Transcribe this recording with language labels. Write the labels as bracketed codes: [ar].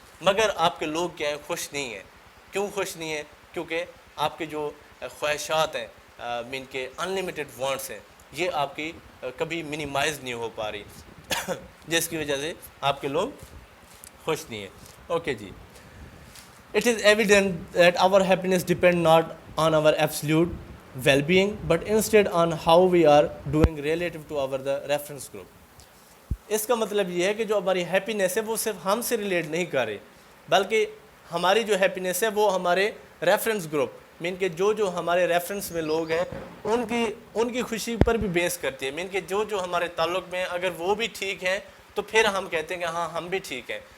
[ur] مگر آپ کے لوگ کیا ہیں، خوش نہیں ہیں. کیوں خوش نہیں ہیں؟ کیونکہ آپ کے جو خواہشات ہیں، مین کے انلیمیٹڈ وانٹس ہیں، یہ آپ کی کبھی منیمائز نہیں ہو پا رہی، جس کی وجہ سے آپ کے لوگ خوش نہیں ہیں. Okay جی. [en] It is evident that our happiness depends not on our absolute well-being, but instead on how we are doing relative to our the reference group. [ur] اس کا مطلب یہ ہے کہ جو ہماری ہیپینس ہے وہ صرف ہم سے ریلیٹ نہیں کر رہی، بلکہ ہماری جو ہیپینس ہے وہ ہمارے ریفرنس گروپ مین کہ جو ہمارے ریفرنس میں لوگ ہیں ان کی خوشی پر بھی بیس کرتی ہے. مین کہ جو ہمارے تعلق میں اگر وہ بھی ٹھیک ہیں تو پھر ہم کہتے ہیں کہ ہاں ہم بھی ٹھیک ہیں.